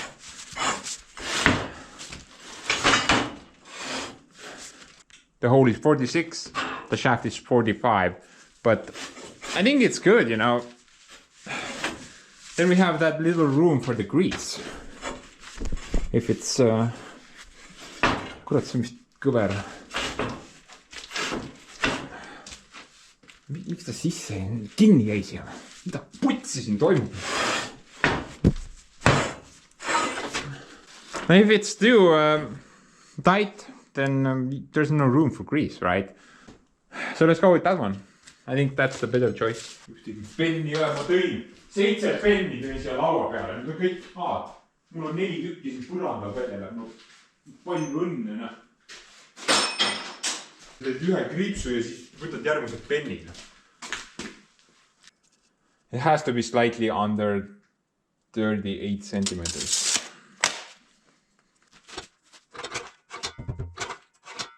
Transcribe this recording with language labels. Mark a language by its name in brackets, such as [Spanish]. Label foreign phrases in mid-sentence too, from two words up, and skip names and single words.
[English] The hole is 46, the shaft is 45, but I think it's good, you know. Then we have that little room for the grease. If it's [Estonian] kurat, see mis kõver. Miks ta sisse kinni jäi siia? Mida putsi siin toimub? [English] If it's too tight, then there's no room for grease, right? So let's go with that one. I think that's the better choice. [Estonian] Penni üle ma tõin. 7 penni tõin siia laua peale. Need on kõik maad. Mul on 4 tükki siin põrandal välja. No, palju õnne, noh. Teed ühe kriipsu ja siis võtad järgmised pennid. [English] It has to be slightly under 38 centimeters.